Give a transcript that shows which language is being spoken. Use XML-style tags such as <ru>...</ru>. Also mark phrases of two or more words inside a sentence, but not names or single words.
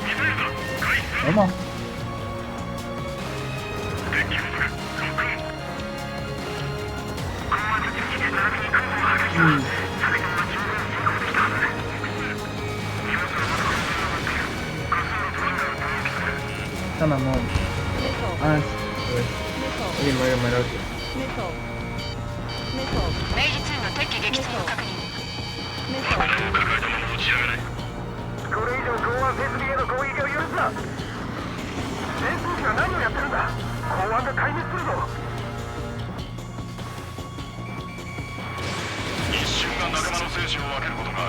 <pt>Normal. Tá na mão. Ah, foi. Ele vai melhor que eu.</pt> <ja>明治2の敵機撃墜を確認。爆弾を抱えたまま持ち上がれ。これ以上港湾設備への攻撃を許すな。戦闘機は何をやってるんだ。港湾が壊滅するぞ。一瞬が仲間の生死を分けることがある。</ja>